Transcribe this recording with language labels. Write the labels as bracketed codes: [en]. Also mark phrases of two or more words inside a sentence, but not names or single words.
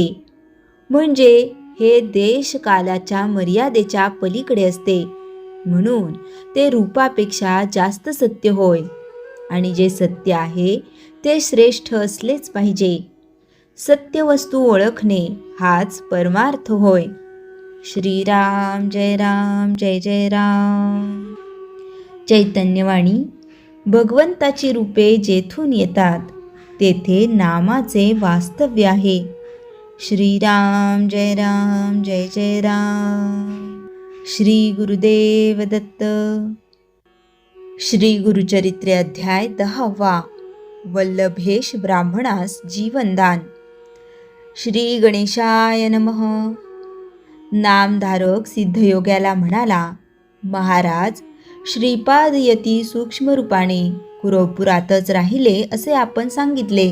[mr] म्हणजे हे देश कालाच्या मर्यादेच्या पलीकडे असते. म्हणून ते रूपापेक्षा जास्त सत्य होय. आणि जे सत्य आहे ते श्रेष्ठ असलेच पाहिजे. सत्य वस्तू ओळखणे हाच परमार्थ होय. श्रीराम जय राम जय जय राम. चैतन्यवाणी भगवंताची रूपे जेथून येतात तेथे नामाचे वास्तव्य आहे. श्रीराम जय राम जय जय राम. श्री गुरुदेव दत्त. श्री गुरुचरित्रे अध्याय 10वा. वल्लभेश ब्राह्मणास जीवनदान. [sa] श्री गणेशाय नमः. [mr] नामधारक सिद्धयोग्याला म्हणाला, महाराज, श्रीपाद यती सूक्ष्म रूपाने कुरवपुरातच राहिले असे आपण सांगितले.